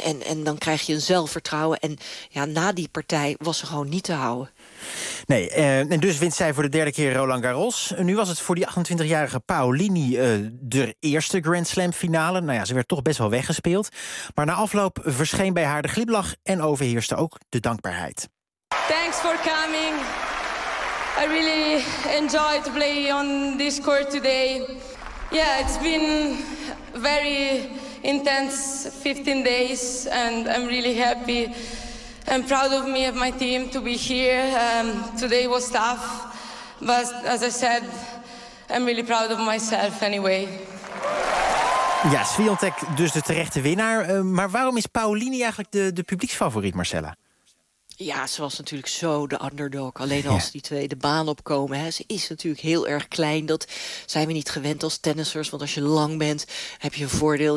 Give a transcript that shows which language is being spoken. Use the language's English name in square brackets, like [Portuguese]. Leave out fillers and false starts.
[Dutch] En dan krijg je een zelfvertrouwen. En ja, na die partij was ze gewoon niet te houden. Nee, en dus wint zij voor de derde keer Roland Garros. Nu was het voor die 28-jarige Paolini de eerste Grand Slam finale. Nou ja, ze werd toch best wel weggespeeld. Maar na afloop verscheen bij haar de glimlach en overheerste ook de dankbaarheid. [English] Thanks for coming. I really enjoyed to play on this court today. Yeah, it's been very intense 15 days and I'm really happy. I'm proud of me and my team to be here. Today was tough, but as I said, I'm really proud of myself anyway. [Dutch] Ja, Swiatek dus de terechte winnaar. Maar waarom is Paolini eigenlijk de publieksfavoriet, Marcella? Ja, ze was natuurlijk zo de underdog. Alleen als die twee de baan opkomen. Hè, ze is natuurlijk heel erg klein. Dat zijn we niet gewend als tennissers. Want als je lang bent, heb je een voordeel.